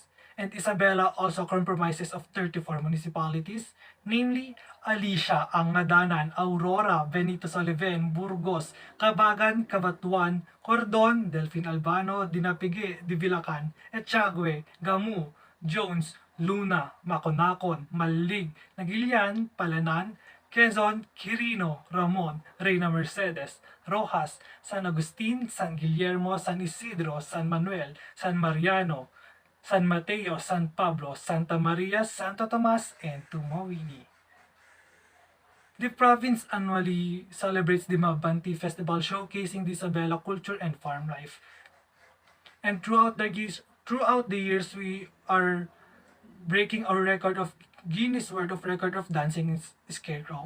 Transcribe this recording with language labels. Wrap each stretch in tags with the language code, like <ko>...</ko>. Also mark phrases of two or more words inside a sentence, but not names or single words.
<en>And Isabela also comprises of 34 municipalities, namely Alicia, Angadanan, Aurora, Benito Soliven, Burgos, Cabagan, Cabatuan, Cordon, Delfin Albano, Dinapigue, Divilacan, Etchagüe, Gamu, Jones, Luna, Maconacon, Malig, Nagilian, Palanan, Quezon, Quirino, Ramon, Reyna Mercedes, Rojas, San Agustin, San Guillermo, San Isidro, San Manuel, San Mariano, San Mateo, San Pablo, Santa Maria, Santo Tomas, and Tumawini. The province annually celebrates the Mabanti Festival, showcasing the Isabela culture and farm life. And throughout the years, we are breaking our record of Guinness World of Record of dancing in Scarecrow.</en>